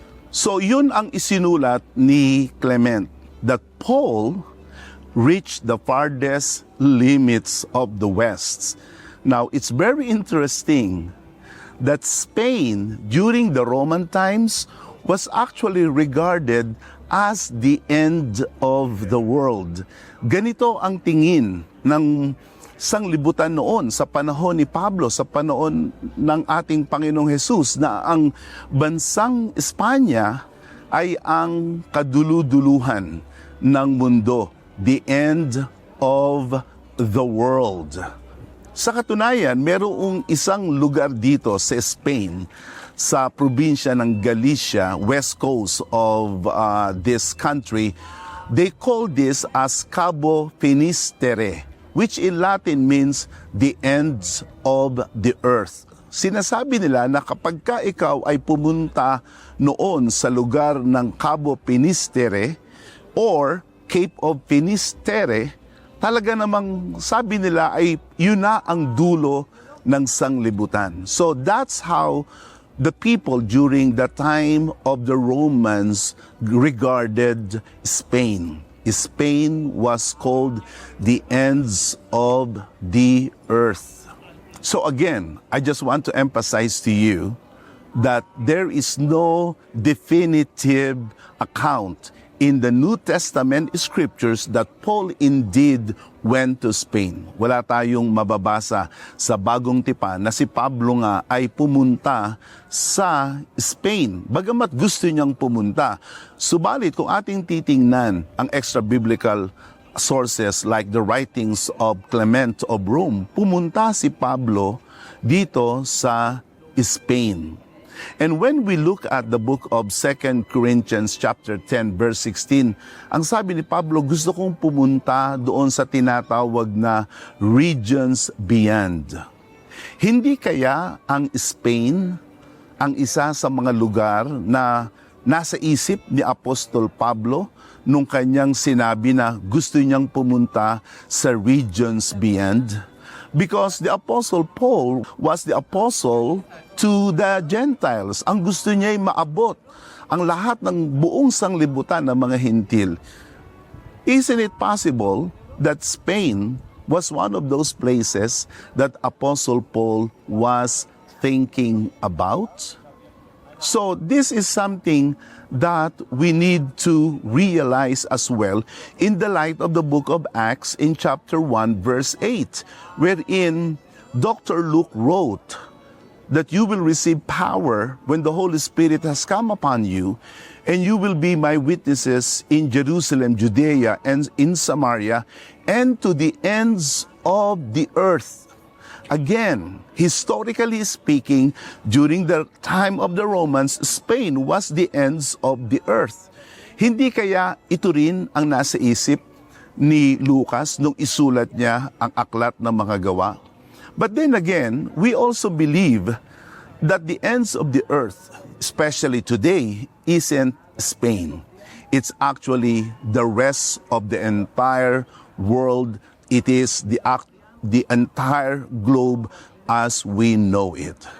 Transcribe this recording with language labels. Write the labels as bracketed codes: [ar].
[en] So [tl] yun ang isinulat ni [en] Clement, that Paul reached the farthest limits of the West. Now, it's very interesting that Spain, during the Roman times, was actually regarded as the end of the world. [tl] Ganito ang tingin ng sanglibutan noon sa panahon ni Pablo, sa panahon ng ating Panginoong Hesus, na ang bansang Espanya ay ang kaduluduluhan ng mundo, [en] the end of the world. [tl] Sa katunayan, merong isang lugar dito sa Spain, sa probinsya ng Galicia, [en] west coast of this country. They call this as Cabo Finisterre, which in Latin means the ends of the earth. [tl] Sinasabi nila na kapag ka ikaw ay pumunta noon sa lugar ng Cabo Finisterre or Cape of Finisterre, talaga namang sabi nila ay yun na ang dulo ng sanglibutan. [en] So that's how the people during the time of the Romans regarded Spain. Spain was called the ends of the earth. So again, I just want to emphasize to you that there is no definitive account in the New Testament scriptures that Paul indeed went to Spain. [tl] Wala tayong mababasa sa Bagong Tipan na si Pablo nga ay pumunta sa Spain. Bagamat gusto niyang pumunta. Subalit kung ating titingnan ang [en] extra-biblical sources like the writings of Clement of Rome, [tl] pumunta si Pablo dito sa Spain. [en] And when we look at the book of 2 Corinthians chapter 10 verse 16, [tl] ang sabi ni Pablo, gusto kong pumunta doon sa tinatawag na [en] regions beyond. [tl] Hindi kaya ang Spain ang isa sa mga lugar na nasa isip ni Apostol Pablo nung kanyang sinabi na gusto niyang pumunta sa [en] regions beyond? Because the Apostle Paul was the apostle to the Gentiles. [tl] Ang gusto niya ay maabot ang lahat ng buong sanglibutan ng mga Hintil. [en] Isn't it possible that Spain was one of those places that Apostle Paul was thinking about? So this is something that we need to realize as well in the light of the book of Acts in chapter 1 verse 8, wherein Dr. Luke wrote that you will receive power when the Holy Spirit has come upon you, and you will be my witnesses in Jerusalem, Judea, and in Samaria, and to the ends of the earth. Again, historically speaking, during the time of the Romans, Spain was the ends of the earth. [tl] Hindi kaya ito rin ang nasa isip ni Lucas nung isulat niya ang aklat ng mga gawa? [en] But then again, we also believe that the ends of the earth, especially today, isn't Spain. It's actually the rest of the entire world. It is the entire globe as we know it.